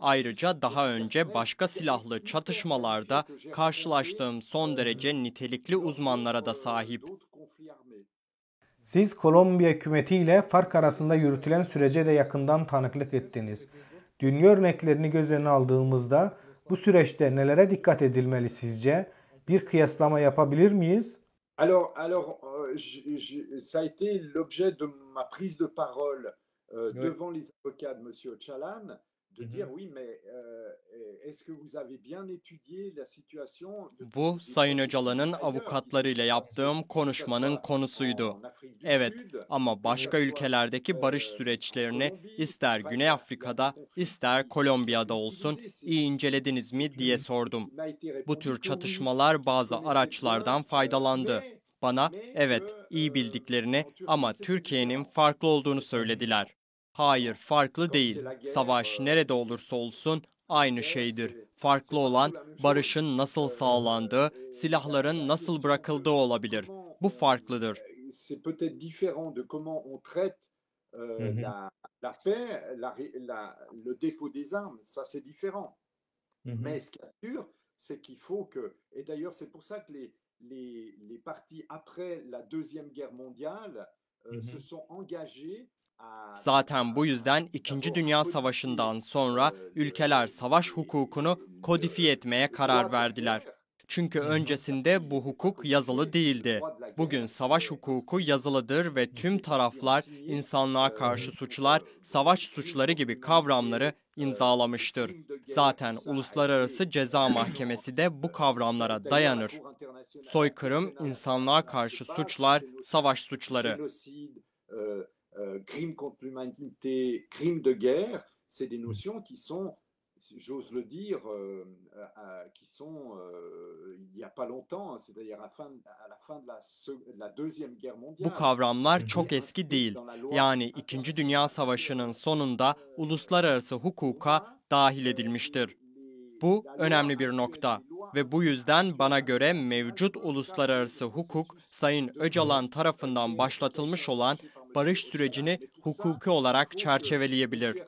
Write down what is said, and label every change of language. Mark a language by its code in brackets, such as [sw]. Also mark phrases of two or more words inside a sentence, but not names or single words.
[tr] Ayrıca daha önce başka silahlı çatışmalarda karşılaştığım son derece nitelikli uzmanlara da sahip. Siz Kolombiya hükümetiyle FARC arasında yürütülen sürece de yakından tanıklık ettiniz. Dünya örneklerini göz önüne aldığımızda bu süreçte nelere dikkat edilmeli sizce? Bir kıyaslama yapabilir miyiz? [fr] Ça a été l'objet de ma prise de parole devant les avocats de Monsieur Öcalan, de dire oui, mais est-ce que vous avez bien étudié la situation? [tr] Bu Sayın Öcalan'ın avukatlarıyla yaptığım konuşmanın konusuydu. Evet, ama başka ülkelerdeki barış süreçlerini ister Güney Afrika'da ister Kolombiya'da olsun iyi incelediniz mi diye sordum. Bu tür çatışmalar bazı araçlardan faydalandı. Bana evet iyi bildiklerini ama Türkiye'nin farklı olduğunu söylediler. Hayır, farklı değil. Savaş nerede olursa olsun aynı şeydir. Farklı olan barışın nasıl sağlandığı, silahların nasıl bırakıldığı olabilir. Bu farklıdır. [fr] C'est peut-être différent de comment on traite la paix, le dépôt des armes. Ça, c'est différent. Mais ce qui est sûr, c'est qu'il faut que, et d'ailleurs c'est pour ça que les partis après la Deuxième Guerre mondiale se sont engagés. [tr] Zaten bu yüzden İkinci Dünya Savaşı'ndan sonra ülkeler savaş hukukunu kodifiye etmeye karar verdiler. Çünkü öncesinde bu hukuk yazılı değildi. Bugün savaş hukuku yazılıdır ve tüm taraflar insanlığa karşı suçlar, savaş suçları gibi kavramları imzalamıştır. Zaten Uluslararası Ceza Mahkemesi de bu kavramlara dayanır. Soykırım, insanlığa karşı suçlar, savaş suçları. [fr] Crimes contre l'humanité, crimes de guerre, c'est des notions qui sont, j'ose le dire, qui sont il n'y a pas longtemps, c'est-à-dire à la fin de la Deuxième Guerre mondiale. [tr] Bu kavramlar çok eski değil. Yani İkinci Dünya Savaşı'nın sonunda uluslararası hukuka dahil edilmiştir. Bu önemli bir nokta ve bu yüzden bana göre mevcut uluslararası hukuk, Sayın Öcalan tarafından başlatılmış olan barış sürecini hukuki olarak çerçeveleyebilir.